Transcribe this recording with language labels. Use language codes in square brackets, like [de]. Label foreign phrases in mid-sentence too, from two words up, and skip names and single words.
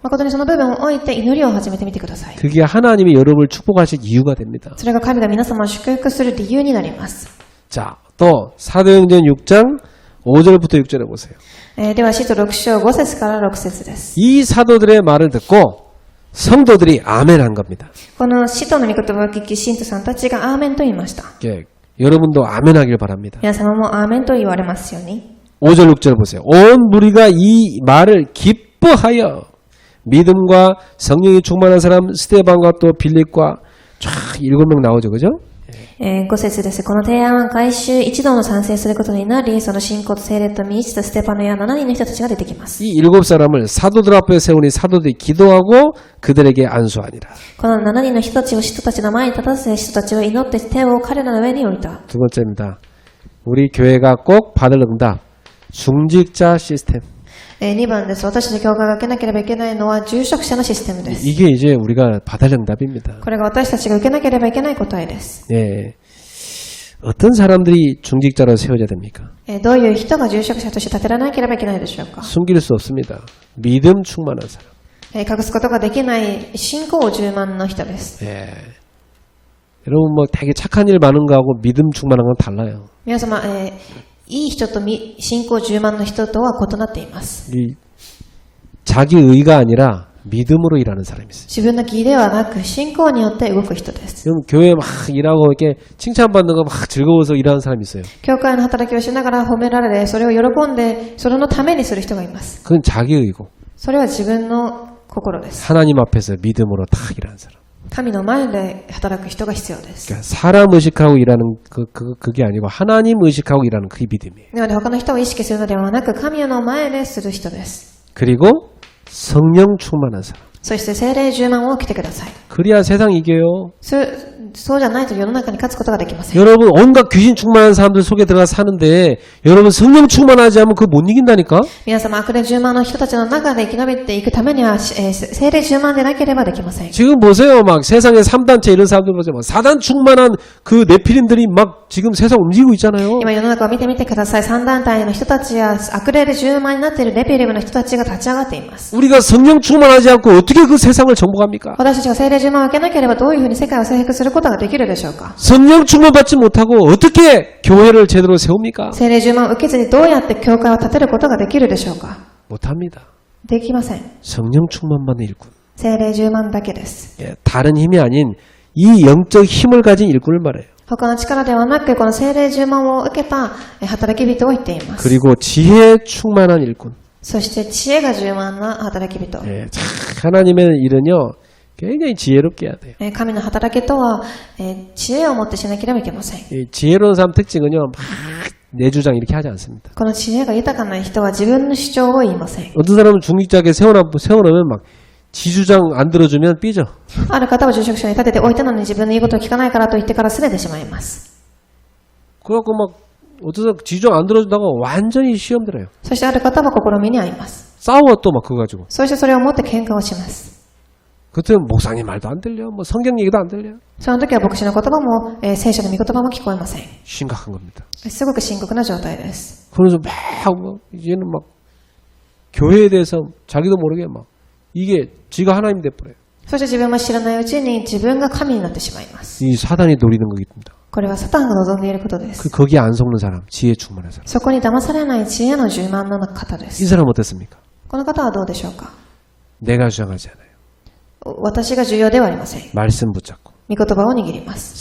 [ja] 誠にその部分を置いて祈りを始めてみてください。 [ko] 그게 하나님이 여러분을 축복하실 이유가 됩니다. [ja] それが神が皆様を祝福する理由になります。 [ko] 자, 또 사도행전 6장 5절부터 6절에 보세요. [ja] では使徒6章5節から6節です。 [ko] 이 사도들의 말을 듣고 성도들이 아멘 한 겁니다. [ja] この使徒の御言葉を聞き信徒さんたちがアーメンと言いました。 [ko] 예, 여러분도 아멘 하길 바랍니다. [ja] 皆様もアーメンと言われますように。 [ko] 5절 6절 보세요. 온 무리가 이 말을 기뻐하여 믿음과 성령이 충만한 사람 스데반과 또 빌립과 쫙 7명 나오죠. 그죠? [ja] 5 節です。この提案は改宗一同の賛成することになり、その信仰と聖霊と満ちたステパノや7人の人たちが出てきます。 [ko] 이 7사람을 사도들 앞에 세우니 사도들이 기도하고 그들에게 안수하니라. [ja] この7人の人たちを使徒たちの前に立たせ、使徒たちは祈って手を彼らの上に置いた。 [ko] 두 번째입니다. 우리 교회가 꼭 받을 응답. 중직자 시스템. [ja] 2 番です。私の教会が受けなければいけないのは住職者のシステムです。 [ko] 이게 이제 우리가 받을 응답입니다. [ja] これが私たちが受けなければいけない答えです。 [ko] 예. 어떤 사람들이 중직자로 세워져야 됩니까? [ja] どういう人が住職者として立てられなければいけないでしょうか。 [ko] 숨길 수 없습니다. 믿음 충만한 사람. [ja] 隠すことができない信仰充満の人です。 [ko] 예. 여러분 뭐 되게 착한 일 많은 거하고 믿음 충만한 건 달라요. [ja] 皆様、いい人と信仰充満の人とは異なっています。 [ko] 이 자기 의가 아니라 믿음으로 일하는 사람이 있어요. [ja] 自分の義ではなく信仰によって動く人です。 [ko] 그럼 교회 막 일하고 이렇게 칭찬받는 거 막 즐거워서 일하는 사람이 있어요. [ja] 教会の働きをしながら褒められ、それを喜んで、それのためにする人がいます。 [ko] 그건 자기 의고 [ja] それは自分の心です。 [ko] 하나님 앞에서 믿음으로 다 일하는 사람. [ja] 神の前で働く人が必要です。 [ko] 그러니까 사람 의식하고 일하는 그게 아니고 하나님 의식하고 일하는 그게 믿음이에요. [ja] なので他の人を意識するのではなく、神の前でする人です。 [ko] 그리고 성령 충만한 사람. [ja] そして聖霊充満を受けてください。 [ko] 그래야 세상 이겨요. [ja] そうじゃないと世の中に勝つことができません。 [ko] 여러분 온갖 귀신 충만한 사람들 속에 들어가서 사는데 여러분 성령 충만하지 않으면 그거 못 이긴다니까? [ja] 皆様、悪霊充満の人たちの中で生き延びていくためには、聖霊充満でなければできません。 [ko] 지금 보세요. 막 세상에 3단체 이런 사람들 보세요. 막 4단 충만한 그 네피림들이 막 지금 세상 움직이고 있잖아요. [ja] 今世の中を見てみてください。3団体の人たちや悪霊で充満になっているレピリムの人たちが立ち上がっています。 [ko] 우리가 성령 충만하지 않고 어떻게 그 세상을 정복합니까? [ja] 私たちが聖霊充満を受けなければどういうふうに世界を征服することができるでしょうか。 [ko] 성령 충만받지 못하고 어떻게 교회를 제대로 세웁니까? [ja] 聖霊充満を受けずにどうやって教会を立てることができるでしょうか。 [ko] 못합니다. [ja] できません。 [ko] 성령 충만만 일꾼. [ja] 聖霊充満だけです。 [ko] 예, 다른 힘이 아닌 이 영적 힘을 가진 일꾼을 말해요. [ja] 他の力ではなく、この聖霊充満を受けた働き人を言っています。 [ko] 그리고 지혜 충만한 일꾼. [ja] そして知恵が充満な働き人。 [ko] 예, 참 하나님의 일은요 굉장히 지혜롭게 해야 돼요. [ja] 神の働きとは、知恵を持ってしなければいけません。 [ko] 이 지혜로운 사람 특징은요 막 내 주장 이렇게 하지 않습니다. [ja] この知恵が豊かな人は自分の主張を言いません。 [ko] 어떤 사람은 중직자에게 세워놓으면 막 지 주장 안 들어주면 삐져. [ja] ある方は住職者に立てておいたのに自分の言うことを聞かないからと言ってから拗ねてしまいます。 [ko] 그래갖고 막 어떤 사람 지 주장 안 들어준다고 완전히 시험 들어요. [ja] そしてある方は試みに遭います。 [ko] 싸워 또 막 그거 가지고. [ja] そしてそれを持って喧嘩をします。 [ko] 그때 목사님 말도 안 들려. 뭐 성경 얘기도 안 들려. [ja] その時は牧師の言葉も、聖書の御言葉も聞こえません。 [ko] 심각한 겁니다. [ja] すごく深刻な状態です。 [ko] 그래서 막 이제는 막 교회에 대해서 자기도 모르게 막 이게 지가 하나님 돼버려요. [ja] そして自分も知らないうちに自分が神になってしまいます。 [ko] 이 사단이 노리는 거입니다. [ja] これはサタンが望んでいることです。 [ko] 거기에 안 속는 사람, 지혜 충만한 사람. [ja] そこに騙されない知恵の充満の方で [ko] 이 [ja] す。 [ko] 사람 어땠습니까? [ja] この方はどうでしょうか。 [ko] 내가 주장하지 않아요. [ja] 私が重要ではありません。 [ko] 말씀 붙잡고 [ja] 御言葉を握ります。